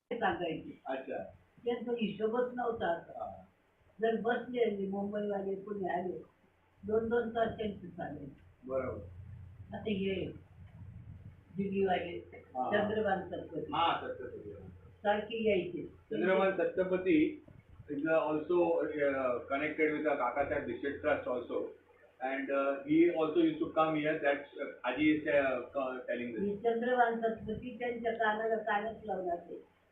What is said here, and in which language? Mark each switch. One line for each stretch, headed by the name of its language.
Marathi: अच्छा, त्यांचा हिशोबच नव्हता. जर बसले मुंबईवाले पुणे आले 2-2 तास त्यांचं चालेल. बरोबर. आता हे दिल्लीवाले चंद्रभान सत्पथी सारखी यायचे.
English: Chandrabhan Satpathy is also connected with the Kakasaheb District Trust also, and he also used to come here. That Aji is telling this.
Marathi: Chandrabhan Satpathy त्यांच्या कानाला कानच लावला ते.